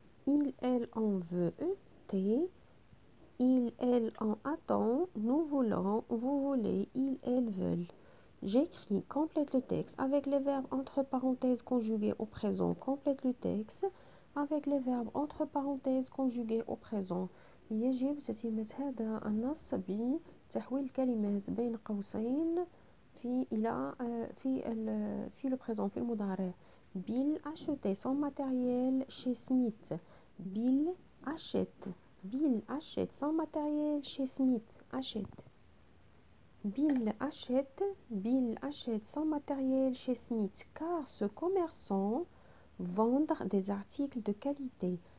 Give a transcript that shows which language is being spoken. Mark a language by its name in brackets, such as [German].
[French] Il, elle, en veut ET. Il, elle, en attend. Nous voulons, vous voulez, ils, elles veulent. J'écris, complète le texte avec les verbes entre parenthèses conjugués au présent. Complète le texte avec les verbes entre parenthèses conjugués au présent. [Arabic] يجب تتمة هذا النص بتحويل الكلمات بين قوسين في إلى في le présent في المضارع. [French] Bill achetait son matériel chez Smith. Bill achète. Bill achète son matériel chez Smith. Achète. Bill achète son matériel chez Smith car ce commerçant vend des articles de qualité.